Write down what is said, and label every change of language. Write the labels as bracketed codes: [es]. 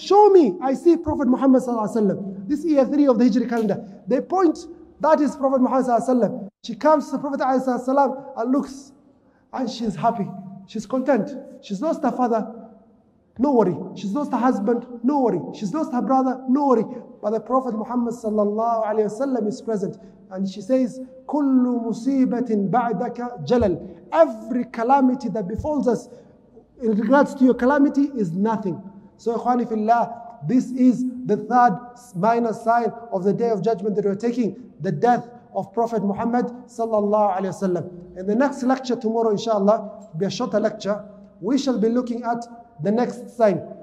[en] Show me, I see Prophet Muhammad sallallahu alaihi wasallam. This year 3 of the Hijri calendar. They point, that is Prophet Muhammad sallallahu alaihi wasallam. She comes to the Prophet ﷺ and looks, and she's happy. She's content. She's lost her father, no worry. She's lost her husband, no worry. She's lost her brother, no worry. But the Prophet Muhammed ﷺ is present. And she says, [ar] كُلُّ مُصِيبَةٍ بَعْدَكَ جَلَلٍ. [en] Every calamity that befalls us in regards to your calamity is nothing. So, Ikhwani fillah, this is the third minor sign of the Day of Judgment that we're taking, the death of Prophet Muhammad sallallahu alaihi wasallam. In the next lecture tomorrow, inshallah, will be a shorter lecture, we shall be looking at the next sign.